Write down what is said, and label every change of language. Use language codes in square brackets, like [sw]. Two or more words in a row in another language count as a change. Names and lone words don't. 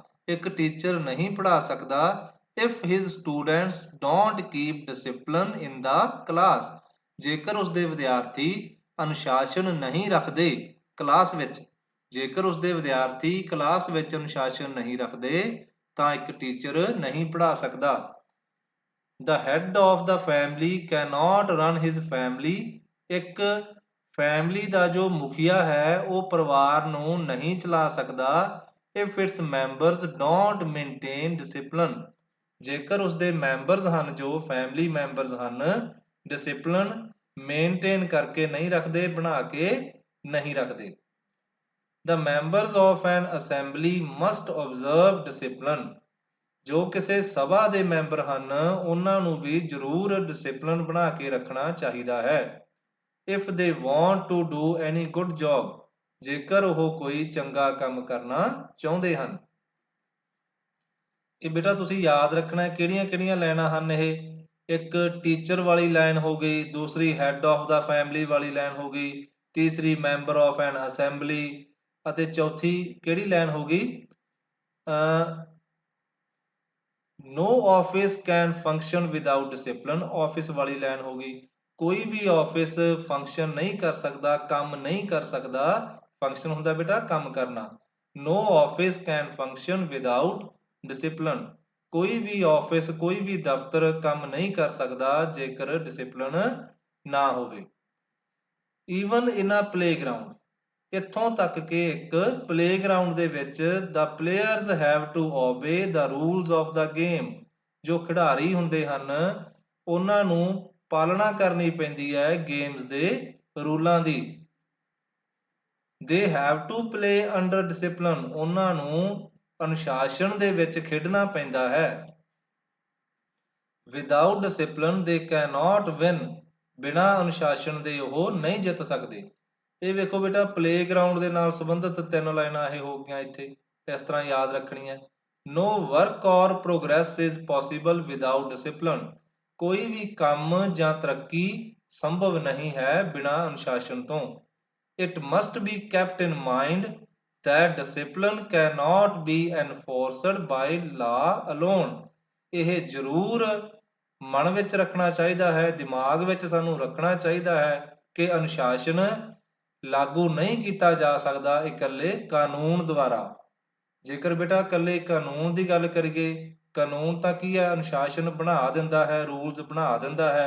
[pa] ਇੱਕ ਟੀਚਰ ਨਹੀਂ ਪੜ੍ਹਾ ਸਕਦਾ [en] if his students don't keep discipline in the class, [pa] ਜੇਕਰ ਉਸਦੇ ਵਿਦਿਆਰਥੀ ਅਨੁਸ਼ਾਸਨ ਨਹੀਂ ਰੱਖਦੇ ਕਲਾਸ ਵਿੱਚ। ਜੇਕਰ ਉਸਦੇ ਵਿਦਿਆਰਥੀ ਕਲਾਸ ਵਿੱਚ ਅਨੁਸ਼ਾਸਨ ਨਹੀਂ ਰੱਖਦੇ ਤਾਂ ਇੱਕ ਟੀਚਰ ਨਹੀਂ ਪੜ੍ਹਾ ਸਕਦਾ। [en] The head of the family cannot run his family। [pa] ਇੱਕ ਫੈਮਿਲੀ ਦਾ ਜੋ ਮੁਖੀਆ ਹੈ ਉਹ ਪਰਿਵਾਰ ਨੂੰ ਨਹੀਂ ਚਲਾ ਸਕਦਾ [en] if its members don't maintain discipline। [pa] ਜੇਕਰ ਉਸਦੇ ਮੈਂਬਰਸ ਹਨ, ਜੋ [en] family members [pa] ਹਨ, [en] discipline maintain [pa] ਕਰਕੇ ਨਹੀਂ ਰੱਖਦੇ, ਬਣਾ ਕੇ ਨਹੀਂ ਰੱਖਦੇ। [en] The members of an assembly must observe discipline। [pa] ਜੋ ਕਿਸੇ ਸਭਾ ਦੇ ਮੈਂਬਰ ਹਨ ਉਹਨਾਂ ਨੂੰ ਵੀ ਜ਼ਰੂਰ ਡਿਸਿਪਲਿਨ ਬਣਾ ਕੇ ਰੱਖਣਾ ਚਾਹੀਦਾ ਹੈ। [en] If they want to do any good job। [pa] ਜੇਕਰ ਉਹ ਕੋਈ ਚੰਗਾ ਕੰਮ ਕਰਨਾ ਚਾਹੁੰਦੇ ਹਨ। ਇਹ ਬੇਟਾ ਤੁਸੀਂ ਯਾਦ ਰੱਖਣਾ ਕਿਹੜੀਆਂ ਕਿਹੜੀਆਂ ਲਾਈਨਾਂ ਹਨ ਇਹ। ਇੱਕ ਟੀਚਰ ਵਾਲੀ ਲਾਈਨ ਹੋ ਗਈ, ਦੂਸਰੀ [en] head of the family [pa] ਵਾਲੀ ਲਾਈਨ ਹੋ ਗਈ, ਤੀਸਰੀ [en] member of an assembly [pa] ਅਤੇ ਚੌਥੀ ਕਿਹੜੀ ਲਾਈਨ ਹੋ ਗਈ, [en] no office can function without discipline. [hi] ऑफिस वाली लाइन होगी, कोई भी [en] office function [hi] नहीं कर सकता, काम नहीं कर सकता। फंक्शन होता बेटा काम करना। [en] no office can function without discipline. [pa] ਕੋਈ ਵੀ ਆਫਿਸ, ਕੋਈ ਵੀ ਦਫ਼ਤਰ ਕੰਮ ਨਹੀਂ ਕਰ ਸਕਦਾ ਜੇਕਰ ਡਿਸਿਪਲਿਨ ਨਾ ਹੋਵੇ। [en] even in a playground. [pa] ਇੱਥੋਂ ਤੱਕ ਕਿ ਇੱਕ ਪਲੇਗਰਾਉਂਡ ਦੇ ਵਿੱਚ [en] the players have to obey the rules of the game। [pa] ਜੋ ਖਿਡਾਰੀ ਹੁੰਦੇ ਹਨ ਉਹਨਾਂ ਨੂੰ ਪਾਲਣਾ ਕਰਨੀ ਪੈਂਦੀ ਹੈ ਗੇਮਸ ਦੇ ਰੂਲਾਂ ਦੀ। [en] they have to play under discipline। [pa] ਉਹਨਾਂ ਨੂੰ ਅਨੁਸ਼ਾਸਨ ਦੇ ਵਿੱਚ ਖੇਡਣਾ ਪੈਂਦਾ ਹੈ। [en] without discipline they cannot win। [pa] ਬਿਨਾਂ ਅਨੁਸ਼ਾਸਨ ਦੇ ਉਹ ਨਹੀਂ ਜਿੱਤ ਸਕਦੇ। ਇਹ ਵੇਖੋ ਬੇਟਾ ਪਲੇਗਰਾਉਂਡ ਦੇ ਨਾਲ ਸੰਬੰਧਿਤ ਤਿੰਨ ਲਾਈਨਾਂ ਇਹ ਹੋ ਗਈਆਂ ਇੱਥੇ, ਇਸ ਤਰ੍ਹਾਂ ਯਾਦ ਰੱਖਣੀਆਂ। [en] No work or progress is possible without discipline। [pa] ਕੋਈ ਵੀ ਕੰਮ ਜਾਂ ਤਰੱਕੀ ਸੰਭਵ ਨਹੀਂ ਹੈ ਬਿਨਾਂ ਅਨੁਸ਼ਾਸਨ ਤੋਂ। [en] It must be kept in mind that discipline cannot be enforced by law alone। [pa] ਇਹ ਜ਼ਰੂਰ ਮਨ ਵਿੱਚ ਰੱਖਣਾ ਚਾਹੀਦਾ ਹੈ, ਦਿਮਾਗ ਵਿੱਚ ਸਾਨੂੰ ਰੱਖਣਾ ਚਾਹੀਦਾ ਹੈ ਕਿ ਅਨੁਸ਼ਾਸਨ ਲਾਗੂ ਨਹੀਂ ਕੀਤਾ ਜਾ ਸਕਦਾ ਇਕੱਲੇ ਕਾਨੂੰਨ ਦੁਆਰਾ। ਜੇਕਰ ਬੇਟਾ ਇਕੱਲੇ ਕਾਨੂੰਨ ਦੀ ਗੱਲ ਕਰੀਏ, ਕਾਨੂੰਨ ਤਾਂ ਕੀ ਹੈ, ਅਨੁਸ਼ਾਸਨ ਬਣਾ ਦਿੰਦਾ ਹੈ, ਰੂਲਸ ਬਣਾ ਦਿੰਦਾ ਹੈ।